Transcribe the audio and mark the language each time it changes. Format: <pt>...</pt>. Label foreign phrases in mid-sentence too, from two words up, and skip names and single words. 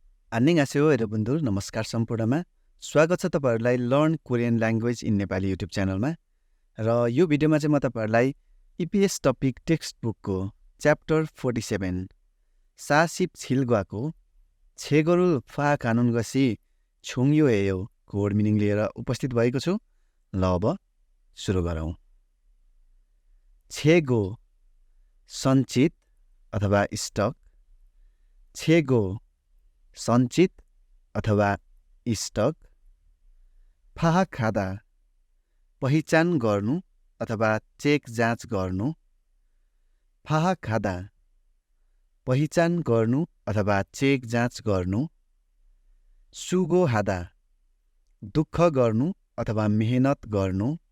<ko>안녕하세요 여러분들</ko> <ne>नमस्कार सम्पूर्णमा स्वागत छ तपाईहरुलाई लर्न कोरियन ल्याङ्ग्वेज इन नेपाली युट्युब च्यानलमा र यो भिडियोमा चाहिँ म तपाईहरुलाई EPS टपिक टेक्स्ट बुकको च्याप्टर 47</ne> <ko>사십 칠과고 재고를 파악하는 것이 중요해요</ko> <ne>को</ne> <en>word meaning</en> <ne>लिएर उपस्थित भएको छु। ल अब सुरु गरौँ। 재고 सञ्चित अथवा स्टक, 재고 सञ्चित अथवा स्टक, 파악하다 पहिचान गर्नु अथवा चेक जाँच गर्नु, 파악하다 पहिचान गर्नु अथवा चेक जाँच गर्नु, 수고하다 दुःख गर्नु अथवा मेहनत गर्नु,</ne>